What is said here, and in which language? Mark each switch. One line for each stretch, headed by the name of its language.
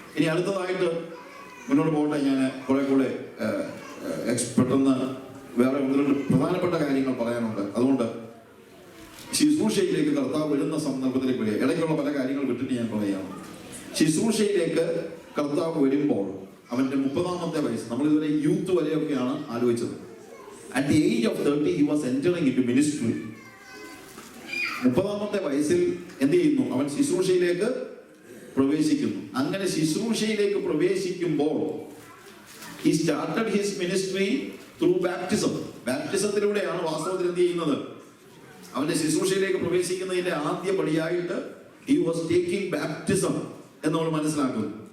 Malayalam: ഇനി അടുത്തതായിട്ട് മുന്നോട്ട് പോകട്ടെ. ഞാൻ കുറെ കൂടെ പെട്ടെന്ന് വേറെ ഒന്ന് രണ്ട് പ്രധാനപ്പെട്ട കാര്യങ്ങൾ പറയാനുണ്ട്. അതുകൊണ്ട് ശുശ്രൂഷയിലേക്ക് കർത്താവ് വരുന്ന സന്ദർഭത്തിലേക്ക് വരിക. ഇടയ്ക്കുള്ള പല കാര്യങ്ങൾ വിട്ടിട്ട് ഞാൻ പറയാം. ശുശ്രൂഷയിലേക്ക് കർത്താവ് വരുമ്പോൾ അവന്റെ 30-ാമത്തെ വയസ്സ്, നമ്മളിതുവരെ യൂത്ത് വരെയൊക്കെയാണ് ആലോചിച്ചത്.
English: At the age of 30 he was entering into ministry.
Malayalam: 30-ാമത്തെ വയസ്സിൽ എന്ത് ചെയ്യുന്നു? അവൻ ശുശ്രൂഷയിലേക്ക് പ്രവേശിക്കുന്നു. അങ്ങനെ ശുശ്രൂഷയിലേക്ക് പ്രവേശിക്കുമ്പോൾ
English: he started his ministry through baptism.
Malayalam: ബാപ്റ്റിസത്തിലൂടെയാണ് വാസ്തവത്തിൽ എന്ത് ചെയ്യുന്നത്? അവന്റെ ശുശ്രൂഷയിലേക്ക് പ്രവേശിക്കുന്നതിന്റെ ആദ്യ പടിയായിട്ട്
English: he was taking baptism
Malayalam: എന്ന് നമ്മൾ മനസ്സിലാക്കുന്നു.